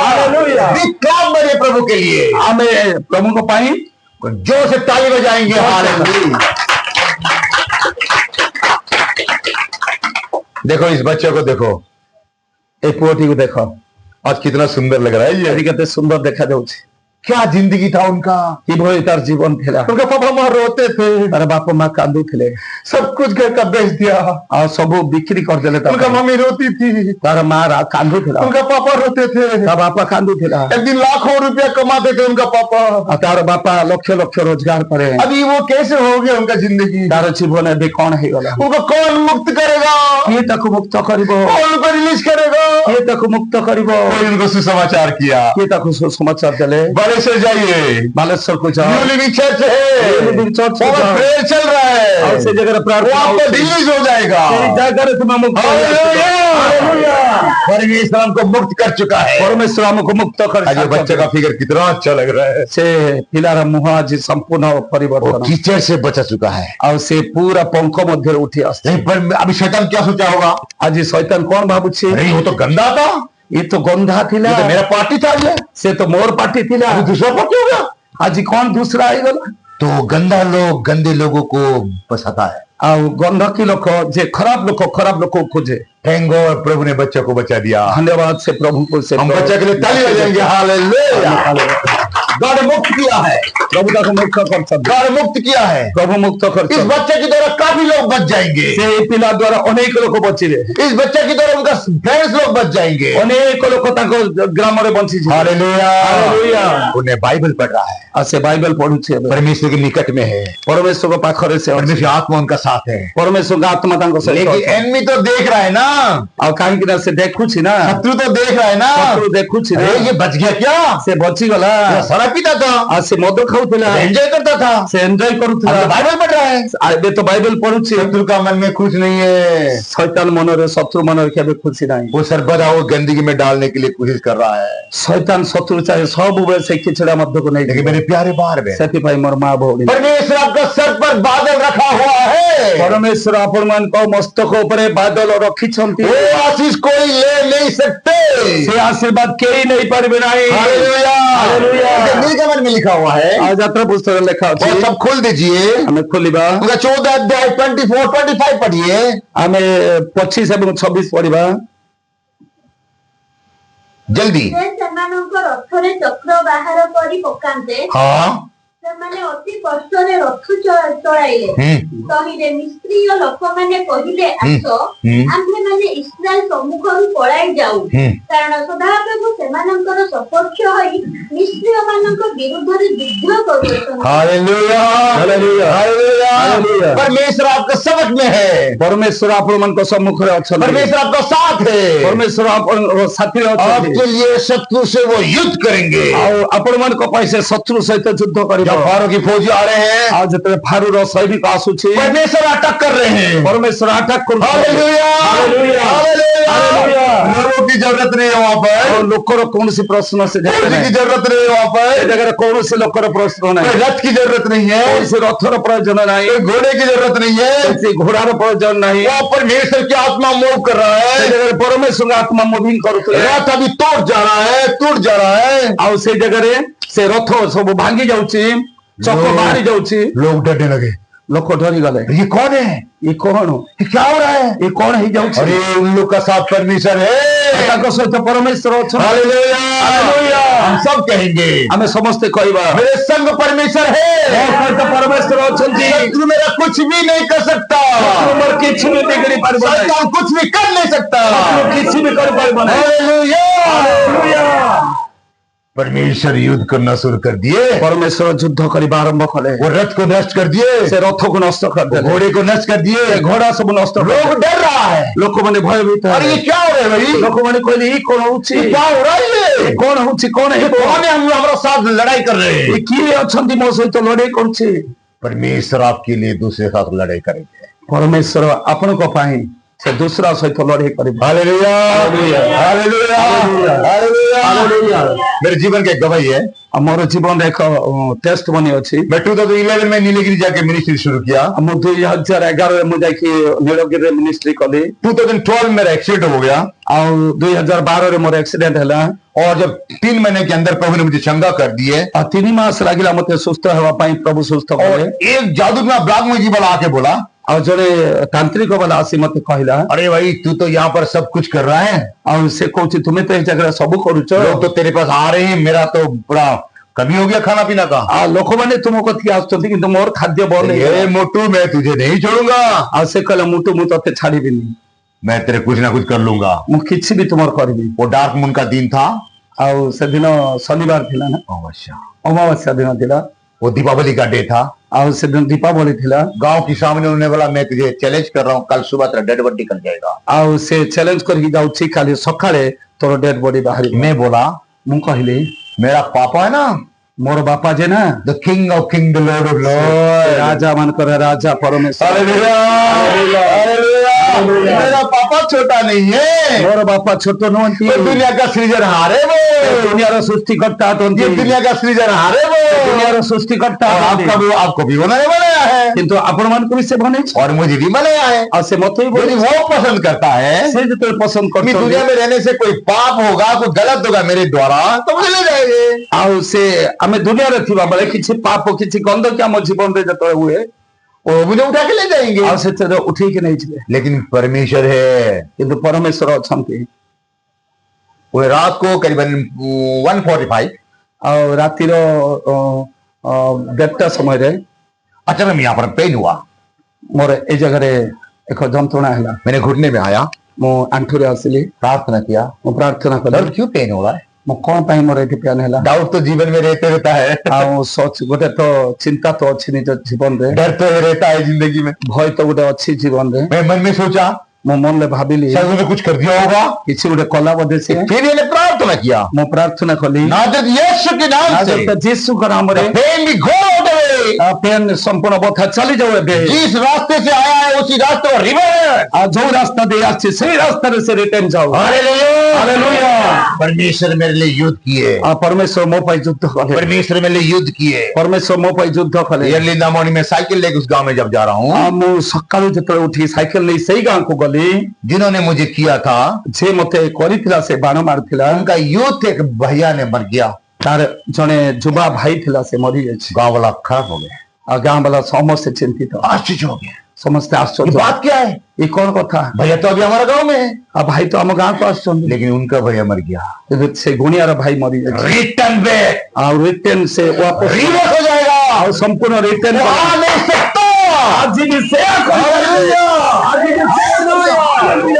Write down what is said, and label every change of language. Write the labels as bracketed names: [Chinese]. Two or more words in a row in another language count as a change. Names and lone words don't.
[Hindi] हालेलुया। [English] big clap [Hindi] मेरे प्रभु के लिए, हमें प्रभु को पाई जोर से ताली बजाएंगे। हालेलुया। देखो इस बच्चे को देखो, ए पुओटी को देखो आज कितना सुंदर लग रहा है ये। [Odia] ଆଜି କେତେ ସୁନ୍ଦର ଦେଖାଯାଉଛି। [Hindi] क्या जिंदगी था उनका। [Odia] କିଭଳି ତାର ଜୀବନ ଥିଲା। [Hindi] उनका पापा माँ रोते थे, [Odia] ତାର ବାପା ମା କାନ୍ଦୁଥିଲେ [Hindi] सब कुछ घर का बेच दिया। [Odia] ଆଉ ସବୁ ବିକ୍ରି କରିଦେଲେ ତା [Hindi] उनका [Odia] ପାଇଁ। [Hindi] मम्मी रोती थी, [Odia] ତାର ମା କାନ୍ଦୁଥିଲା [Hindi] उनका पापा रोते थे। [Odia] ତା ବାପା କାନ୍ଦୁଥିଲା। [Hindi] एक दिन लाखों रुपया कमाते थे उनका पापा। [Odia] ଆଉ ତାର ବାପା ଲକ୍ଷ ଲକ୍ଷ ରୋଜଗାର କରେ। [Hindi] अभी वो कैसे हो गया उनका जिंदगी। [Odia] ତାର ଜୀବନ ଏବେ କଣ ହେଇଗଲା। [Hindi] उनको कौन मुक्त करेगा, [Odia] କିଏ ତାକୁ ମୁକ୍ତ କରିବ। [Hindi] कौन उनको रिलीज करेगा। [Odia] କିଏ ତାକୁ ମୁକ୍ତ କରିବ। [Hindi] कोई उनको सुसमाचार किया, [Odia] କିଏ ତାକୁ ସୁସମାଚାର ଦେଲେ। [Hindi] बालेश्वर जाइए, [Odia] ବାଲେଶ୍ୱରକୁ ଯାଅ। [Hindi] न्यू लिविंग चर्च है, न्यू लिविंग चर्च वहाँ जाओ। प्रेयर चल रहा [Odia] ଆଉ [Hindi] है, [Odia] ସେ ଜାଗାରେ ପ୍ରାର୍ଥନା [Hindi] वो आपको [Odia] ହଉଛି। [Hindi] रिलीज हो जाएगा। [Odia] ସେଇ ଜାଗାରେ ତୁମେ ମୁକ୍ତ [Hindi] हालेलुया। परमेश्वर हमको मुक्त कर चुका है। [Odia] ପରମେଶ୍ୱର ଆମକୁ ମୁକ୍ତ [Hindi] आज ये बच्चे का [Odia] କରି [Hindi] फिगर कितना अच्छा लग रहा है। [Odia] ସେ ପିଲାର ମୁହଁ ଆଜି ସମ୍ପୂର୍ଣ୍ଣ [Hindi] वो [Odia] ପରିବର୍ତ୍ତନ। [Hindi] कीचड़ से बचा चुका है। [Odia] ଆଉ ସେ ପୁରା ପଙ୍କ ମଧ୍ୟରେ ଉଠି ଆସୁଛି। [Hindi] नहीं, पर अभी शैतान क्या सोचा होगा, [Odia] ଆଜି ଶୈତାନ କଣ ଭାବୁଛି। [Hindi] अरे वो तो गंदा था, [Odia] ଏ ତ ଗନ୍ଧା ଥିଲା। [Hindi] ये तो मेरा पार्टी था, ये [Odia] ସେ ତ ମୋର ପାର୍ଟି ଥିଲା। [Hindi] अभी दूसरा पार्टी हो गया। [Odia] ଆଜି କଣ ଦୁସରା ହେଇଗଲା। [Hindi] तो गंदा लोग गंदे लोगों को बसाता है। [Odia] ଆଉ ଗନ୍ଧକୀ ଲୋକ ଯେ ଖରାପ ଲୋକ ଖୋଜେ। [English] thank God, [Hindi] प्रभु ने बच्चों को बचा दिया। [Odia] ଧନ୍ୟବାଦ ସେ ପ୍ରଭୁଙ୍କୁ। ସେ [Hindi] हम बच्चे के लिए ताली बजाएंगे। हालेलुया। गॉड ने मुक्त किया है, [Odia] ପ୍ରଭୁ ତାକୁ ମୁକ୍ତ କରିଛନ୍ତି। [Hindi] गॉड ने मुक्त किया है। [Odia] ପ୍ରଭୁ ମୁକ୍ତ [Hindi] इस [Odia] କରିଛନ୍ତି। [Hindi] बच्चे की द्वारा काफी लोग बच जाएंगे। [Odia] ସେଇ ପିଲା ଦ୍ୱାରା ଅନେକ ଲୋକ ବଞ୍ଚିବେ। [Hindi] इस बच्चे की द्वारा उनका फ्रेंड्स लोग बच जाएंगे। [Odia] ଅନେକ ଲୋକ ତାଙ୍କ ଗ୍ରାମରେ ବଞ୍ଚିଯିବେ। [Hindi] हालेलुया। हालेलुया। उन्हें बाइबल पढ़ रहा है, [Odia] ଆଉ ସେ ବାଇବେଲ ପଢୁଛି ଏବେ। [Hindi] परमेश्वर के निकट में है, [Odia] ପରମେଶ୍ୱରଙ୍କ ପାଖରେ ସେ ଅଛି। [Hindi] परमेश्वर की आत्मा उनका साथ है। [Odia] ପରମେଶ୍ୱରଙ୍କ ଆତ୍ମା ତାଙ୍କ ସହିତ [Hindi] लेकिन [Odia] ଅଛି। [Hindi] एनमी तो देख रहा है ना, [Odia] ଆଉ କାହିଁକି ନା ସେ ଦେଖୁଛି ନା। [Hindi] शत्रु तो देख रहा है ना, [Odia] ଶତ୍ରୁ ଦେଖୁଛି ନା। [Hindi] अरे ये बच गया क्या, [Odia] ସେ ବଞ୍ଚିଗଲା। [Hindi] ये शराब पीता था, [Odia] ଆଉ ସେ ମଦ ଖାଉଥିଲା। [Hindi] एंजॉय करता था, [Odia] ସେ ଏନ୍ଜୟ କରୁଥିଲା। [Hindi] अब तो बाइबल पढ़ रहा है। [Odia] ଆଉ ଏବେ ତ ବାଇବେଲ ପଢୁଛି। [Hindi] शत्रु का मन में खुश नहीं है, [Odia] ଶୈତାନ ମନରେ ଶତ୍ରୁ ମନରେ କେବେ ଖୁସି ନାହିଁ। [Hindi] वो सर्वदा वो गंदगी में डालने के लिए कोशिश कर रहा है। [Odia] ଶୈତାନ ଶତ୍ରୁ ଚାहे ସବୁବେଳେ ସେ କିଛିଟା ମଧ୍ୟକୁ ନେଇ [Hindi] लेकिन मेरे प्यारे बाहर में [Odia] ସେଥିପାଇଁ ମୋର ମା ଭଉଣୀ [Hindi] परमेश्वर आपका सर पर बादल रखा हुआ है। [Odia] ପରମେଶ୍ୱର ଆପଣମାନଙ୍କ ମସ୍ତକ ଉପରେ ବାଦଲ ରଖିଛନ୍ତି। [Hindi] वो आशीष कोई ले नहीं सकते। [Odia] ସେ ଆଶୀର୍ବାଦ କେହି ନେଇପାରିବେ ନାହିଁ। [Hindi] हालेलुया। हालेलुया। नीलकमल में लिखा हुआ है, [Odia] ଆଉ ଯାତ୍ରା ପୁସ୍ତକରେ ଲେଖା ଅଛି। [Hindi] और सब खोल दीजिए, [Odia] ଆମେ ଖୋଲିବା। [Hindi] उनका 14 अध्याय 24-25 पढ़िए। [Odia] ଆମେ 25 ଏବଂ 26 ପଢିବା। [Hindi] जल्दी। [Odia] ସେ ସେମାନଙ୍କ ରଥରେ ଚକ୍ର ବାହାର କରି ପକାନ୍ତେ। [Hindi] हाँ। [Odia] ସେମାନେ ଅତି କଷ୍ଟରେ ରଥ ଚଳାଇଲେ। ତହିଁରେ ମିସ୍ତ୍ରୀ ଓ ଲୋକମାନେ କହିଲେ, ଆସ ଆମ୍ଭେମାନେ ଇସ୍ରାଏଲ ସମ୍ମୁଖରୁ ପଳାଇ ଯାଉ, କାରଣ ସଦାପ୍ରଭୁ ସେମାନଙ୍କର ସପକ୍ଷ ହୋଇ ମିସ୍ତ୍ରୀମାନଙ୍କ ବିରୁଦ୍ଧରେ ଯୁଦ୍ଧ କରୁଅଛନ୍ତି। [Hindi] हालेलुया। हालेलुया। हालेलुया। हालेलुया। परमेश्वर आपके समक्ष में है, [Odia] ପରମେଶ୍ୱର ଆପଣମାନଙ୍କ ସମ୍ମୁଖରେ ଅଛନ୍ତି। [Hindi] परमेश्वर आपका साथ है। [Odia] ପରମେଶ୍ୱର ଆପଣଙ୍କ ସାଥିରେ ଅଛନ୍ତି। [Hindi] आपके लिए शत्रु से वो युद्ध करेंगे। [Odia] ଆଉ ଆପଣମାନଙ୍କ ପାଇଁ ସେ ଶତ୍ରୁ ସହିତ ଯୁଦ୍ଧ କରିବ। [Hindi] जब फारो की फौजी आ रहे हैं, [Odia] ଆଉ ଯେତେବେଳେ ଫାରୁର ସୈନିକ ଆସୁଛି [Hindi] परमेश्वर अटक कर रहे हैं। [Odia] ପରମେଶ୍ୱର ଆଟାକ କରୁଛନ୍ତି। [Hindi] हालेलुया। हालेलुया। हालेलुया। हालेलुया। लोगों की जरूरत नहीं है वहाँ [Odia] ଆଉ [Hindi] पर, [Odia] ଲୋକର କୌଣସି ପ୍ରଶ୍ନ ସେ ଜାଗାରେ [Hindi] फौजी की [Odia] ନାହିଁ। [Hindi] जरूरत नहीं है वहाँ [Odia] ସେ [Hindi] पर, [Odia] ଜାଗାରେ କୌଣସି ଲୋକର ପ୍ରଶ୍ନ ନାହିଁ। [Hindi] कोई रथ की जरूरत नहीं है, [Odia] କୌଣସି ରଥର ପ୍ରୟୋଜନ ନାହିଁ। [Hindi] कोई घोड़े की जरूरत नहीं है। [Odia] କୌଣସି ଘୋଡାର ପ୍ରୟୋଜନ ନାହିଁ। [Hindi] वहाँ परमेश्वर की आत्मा मूव कर रहा [Odia] ସେ [Hindi] है। [Odia] ଜାଗାରେ ପରମେଶ୍ୱରଙ୍କ ଆତ୍ମା ମୁଭିଂ କରୁଥିଲେ। [Hindi] रथ अभी टूट जा रहा है, टूट जा रहा है। [Odia] ଆଉ ସେ ଜାଗାରେ ସେ ରଥ ସବୁ ଭାଙ୍ଗି ଯାଉଛି, ଚକ ବାହାରି ଯାଉଛି। [Hindi] लोग डरने लगे, [Odia] ଲୋକ ଡରିଗଲେ। [Hindi] ये कौन है, [Odia] ଏ କଣ [Hindi] ये क्या हो रहा है। [Odia] ଏ କଣ ହେଇଯାଉଛି। [Hindi] अरे उन लोग का साथ परमेश्वर है। ତାଙ୍କ ସହିତ ପରମେଶ୍ୱର ଅଛନ୍ତି। हालेलुया। हालेलुया। हम सब कहेंगे, [Odia] ଆମେ ସମସ୍ତେ କହିବା [Hindi] मेरे संग परमेश्वर [Odia] ମୋ [Hindi] है। [Odia] ସହିତ ପରମେଶ୍ୱର ଅଛନ୍ତି। [Hindi] शत्रु मेरा कुछ भी नहीं कर सकता, [Odia] ତୁମର କିଛି ବି ବିଗିଡି ପାରିବ ନାହିଁ। [Hindi] शैतान कुछ भी कर नहीं सकता। [Odia] ତୁମେ କିଛି ବି କରିପାରିବ ନାହିଁ। [Hindi] हालेलुया। [Odia] ହାଲେଲୁୟା। [Hindi] परमेश्वर युद्ध करना शुरू कर दिए, [Odia] ପରମେଶ୍ୱର ଯୁଦ୍ଧ କରିବା ଆରମ୍ଭ କଲେ। [Hindi] वो रथ को नष्ट कर दिए, [Odia] ସେ ରଥକୁ ନଷ୍ଟ କରିଦେଲେ। [Hindi] घोड़े को नष्ट कर दिए। [Odia] ସେ ଘୋଡା ସବୁ ନଷ୍ଟ [Hindi] लोग [Odia] କରିଦେଲେ। [Hindi] डर रहा है, [Odia] ଲୋକମାନେ ଭୟଭୀତ [Hindi] अरे [Odia] ହେଲେ। [Hindi] ये क्या हो रहा है भाई, [Odia] ଲୋକମାନେ କହିଲେ ଏଇ କଣ ହଉଛି, [Hindi] ये क्या हो रहा है, ये [Odia] କଣ ହଉଛି, କଣ ହେବ। [Hindi] कौन है हम हमारा साथ लड़ाई कर रहे [Odia] ଏ [Hindi] हैं। [Odia] କିଏ ଅଛନ୍ତି ମୋ ସହିତ ଲଢେଇ କରୁଛି। [Hindi] परमेश्वर आपके लिए दूसरे साथ लड़ाई करेंगे। [Odia] ପରମେଶ୍ୱର ଆପଣଙ୍କ ପାଇଁ ସେ ଦୁସରା ସହିତ ଲଢେଇ କରିବେ। [Hindi] हालेलुया। हालेलुया। हालेलुया। हालेलुया। हालेलुया। हालेलुया। मेरे जीवन का एक गवाही है। [Odia] ଆଉ ମୋର ଜୀବନରେ ଏକ ଟେଷ୍ଟ ମନି ଅଛି। [Hindi] मैं 2011 में नीलगिरी जाके मिनिस्ट्री शुरू किया। [Odia] ମୁଁ 2011ରେ ମୁଁ ଯାଇକି ନୀଳଗିରିରେ ମିନିଷ୍ଟ୍ରି କଲି। [Hindi] 2012 मेरा एक्सीडेंट हो गया, [Odia] ଆଉ 2012ରେ ମୋର ଆକ୍ସିଡେଣ୍ଟ ହେଲା। [Hindi] और जब 3 महीने के अंदर प्रभु ने मुझे चंगा कर दिए, [Odia] ଆଉ 3 ମାସ ଲାଗିଲା ମତେ ସୁସ୍ଥ ହେବା ପାଇଁ। ପ୍ରଭୁ ସୁସ୍ଥ [Hindi] और [Odia] କଲେ। [Hindi] एक जादू में ब्लॉक में जी वाला आके बोला, [Odia] ଆଉ ଜଣେ ତାନ୍ତ୍ରିକ ବାଲା ଆସି ମତେ କହିଲା [Hindi] अरे भाई तू तो यहाँ पर सब कुछ कर रहा है, [Odia] ଆଉ ସେ କହୁଛି ତୁମେ ତ ଏଇ ଜାଗାରେ ସବୁ କରୁଛ [Hindi] लोग तो तेरे पास आ रहे हैं, मेरा तो बड़ा कमी हो गया खाना पीना का। [Odia] ଆଉ ଲୋକମାନେ ତୁମ କତିକି ଆସୁଛନ୍ତି କିନ୍ତୁ ମୋର ଖାଦ୍ୟ ବନ୍ଦ [Hindi] ये [Odia] ହେଇଗଲା। [Hindi] मोटू मैं तुझे नहीं छोड़ूंगा, [Odia] ଆଉ ସେ କହିଲା ମୁଟୁ ମୁଁ ତତେ ଛାଡିବିନି, [Hindi] मैं तेरे कुछ ना कुछ कर लूंगा। [Odia] ମୁଁ କିଛି ବି ତୁମର କରିବି। [Hindi] वो [English] dark moon [Hindi] का दिन था, [Odia] ଆଉ ସେଦିନ ଶନିବାର ଥିଲା ନା ଅମାବାସ୍ୟା ଦିନ ଥିଲା, [Hindi] वो दीपावली का डे था। [Odia] ଆଉ ସେଦିନ ଦୀପାବଳି ଥିଲା। [Hindi] गांव के सामने उन्होंने बोला मैं तुझे चैलेंज कर रहा हूँ, कल सुबह तेरा [English] dead body [Hindi] निकल जाएगा। [Odia] ଆଉ ସେ ଚ୍ୟାଲେଞ୍ଜ କରିକି ଯାଉଛି କାଲି ସକାଳେ ତୋର [English] dead body [Odia] ବାହାରିବ। [Hindi] मैं बोला [Odia] ମୁଁ କହିଲି [Hindi] मेरा पापा है ना, [Odia] ମୋର ବାପା ଯେ ନା [English] the King of King, the Lord of Lord, [Odia] ରାଜା ମାନଙ୍କର ରାଜା ପରମେଶ୍ୱର, [Hindi] मेरा पापा छोटा नहीं है, [Odia] ମୋର ବାପା ଛୋଟ ନୁହନ୍ତି, [Hindi] ये दुनिया का सृजनहार है वो, [Odia] ଦୁନିଆର ସୃଷ୍ଟିକର୍ତ୍ତା ଅଟନ୍ତି, [Hindi] ये दुनिया का सृजनहार है वो, [Odia] ଦୁନିଆର ସୃଷ୍ଟିକର୍ତ୍ତା [Hindi] और [Odia] ଅଟନ୍ତି। [Hindi] आपको भी उन्होंने बनाया है [Odia] କିନ୍ତୁ ଆପଣ ମାନଙ୍କୁ ବି ସେ ବନେଇଛି [Hindi] और मुझे भी बनाया है। [Odia] ଆଉ ସେ ମତେ ବି [Hindi] यदि [Odia] ବନେଇଛି। [Hindi] वो पसंद करता है [Odia] ସେ ଯେତେବେଳେ ପସନ୍ଦ [Hindi] कि दुनिया [Odia] କରୁଛନ୍ତି [Hindi] में रहने से कोई पाप होगा, कोई गलत होगा मेरे द्वारा, तो मुझे ले जाएंगे। [Odia] ଆଉ ସେ ଆମେ ଦୁନିଆରେ ଥିବା ବେଳେ କିଛି ପାପ କିଛି ଗନ୍ଧ କି ଆମ ଜୀବନରେ ଯେତେବେଳେ ହୁଏ [Hindi] वो मुझे उठा के ले जाएंगे। [Odia] ଆଉ ସେଥିରେ ଉଠେଇକି ନେଇଯିବେ। [Hindi] लेकिन परमेश्वर है, [Odia] କିନ୍ତୁ ପରମେଶ୍ୱର ଅଛନ୍ତି। [Hindi] वो रात को करीबन 1:45 [Odia] ଆଉ ରାତିର 1:30 ସମୟରେ [Hindi] अचानक यहाँ पर पेन हुआ, [Odia] ମୋର ଏଇ ଜାଗାରେ ଏକ ଯନ୍ତ୍ରଣା ହେଲା। [Hindi] मैंने घुटने में आया, [Odia] ମୁଁ ଆଣ୍ଠୁରେ ଆସିଲି, [Hindi] प्रार्थना किया, [Odia] ମୁଁ ପ୍ରାର୍ଥନା କଲି [Hindi] सर क्यों पेन हो रहा है? [Odia] ମୁଁ କଣ ପାଇଁ ମୋର ଏଠି ପ୍ୟାନ୍ ହେଲା। [Hindi] डाउट तो जीवन में रहते रहता है, [Odia] ଆଉ ଗୋଟେ ତ ଚିନ୍ତା ତ ଅଛି ନିଜ ଜୀବନରେ, [Hindi] डर तो रहता है जिंदगी में। [Odia] ଭୟ ତ ଗୋଟେ ଅଛି ଜୀବନରେ। [Hindi] मैं मन में सोचा [Odia] ମୁଁ ମନରେ ଭାବିଲି [Hindi] शायद उन्होंने कुछ कर दिया होगा, [Odia] କିଛି ଗୋଟେ କଲା ବୋଧେ ସେ। [Hindi] फिर मैंने प्रार्थना किया, [Odia] ମୁଁ ପ୍ରାର୍ଥନା କଲି [Hindi] नाजर यीशु के नाम से [Odia] ଯୀଶୁଙ୍କ ନାମରେ [Hindi] पेन भी [English] go away। [Odia] ପେନ୍ ସମ୍ପୂର୍ଣ୍ଣ ବଥା ଚାଲିଯାଉ ଏବେ। [Hindi] जिस रास्ते से आया है उसी रास्ते पर रिवर्स। [Odia] ଆଉ ଯୋଉ ରାସ୍ତା ଦେଇ ଆସିଛି ସେଇ ରାସ୍ତାରେ ସେ ରିଟର୍ନ ଯାଉ। [Hindi] हालेलुया। परमेश्वर मेरे लिए युद्ध किए, ଆଉ ପରମେଶ୍ୱର ମୋ ପାଇଁ ଯୁଦ୍ଧ କଲେ, परमेश्वर मेरे लिए युद्ध किए। ପରମେଶ୍ୱର ମୋ ପାଇଁ ଯୁଦ୍ଧ କଲେ। [English] early in the morning [Hindi] में साइकिल लेकर उस गांव में जब जा रहा हूँ, [Odia] ଆଉ ମୁଁ ସକାଳୁ ଯେତେବେଳେ ଉଠି ସାଇକେଲ ନେଇ ସେଇ ଗାଁକୁ ଗଲି, [Hindi] जिन्होंने मुझे किया था [Odia] ସେ ମତେ କରିଥିଲା, ସେ ବାଣ ମାରିଥିଲା, [Hindi] उनका यूथ एक भैया ने मर गया, [Odia] ତାର ଜଣେ ଯୁବା ଭାଇ ଥିଲା, ସେ ମରିଯାଇଛି। [Hindi] गांव वाला खराब हो गया, [Odia] ଆଉ ଗାଁ ବାଲା ସମସ୍ତେ ଚିନ୍ତିତ, [Hindi] आश्चर्य हो गया। [Odia] ସମସ୍ତେ [Hindi] ये [Odia] ଆଶ୍ଚର୍ଯ୍ୟ, [Hindi] बात क्या है? [Odia] ଏ କଣ କଥା? [Hindi] भैया तो अभी हमारा गांव में है, [Odia] ଆଉ ଭାଇ ତ ଆମ ଗାଁକୁ ଆସୁଛନ୍ତି, [Hindi] लेकिन उनका भैया मर गया। [Odia] କିନ୍ତୁ ସେ ଗୁଣିଆର ଭାଇ ମରିଯାଇଛି। [English] return back, [Odia] ଆଉ ରିଟର୍ନ ସେ वापस [Hindi] रिवर्स हो जाएगा, [Odia] ଆଉ ସମ୍ପୂର୍ଣ୍ଣ ରିଟର୍ନ [Hindi] वो आ नहीं सकता। [Odia] ଆଜି ବି ସେୟା କରିପାରିବେ। ଆଜି ବି ସେୟା କରିପାରିବେ।